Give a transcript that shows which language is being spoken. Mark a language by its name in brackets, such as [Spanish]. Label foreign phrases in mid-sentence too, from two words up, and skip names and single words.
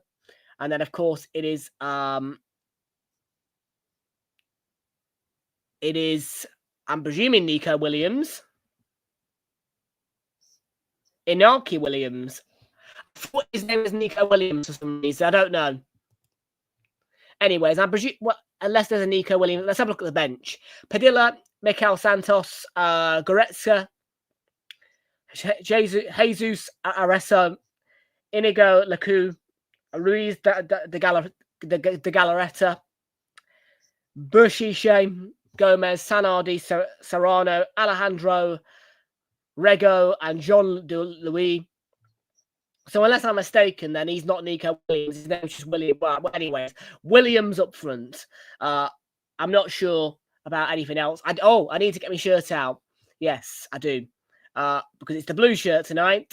[English] And then, of course, it is I'm presuming, Nico Williams. Inaki Williams. I thought his name was Nico Williams for some reason. I don't know. Anyways, I'm presuming, unless there's a Nico Williams, let's have a look at the bench. Padilla, Mikel Santos, Goretzka, Jesus Aressa, Inigo Lacu, Ruiz de Galarreta, Bushiche, Gomez, Sanardi, Serrano, Alejandro, Rego, and Jean de Louis. So unless I'm mistaken, then he's not Nico Williams. His name's just William. Well, anyways, Williams up front. I'm not sure about anything else. I need to get my shirt out. Yes, I do. Because it's the blue shirt tonight.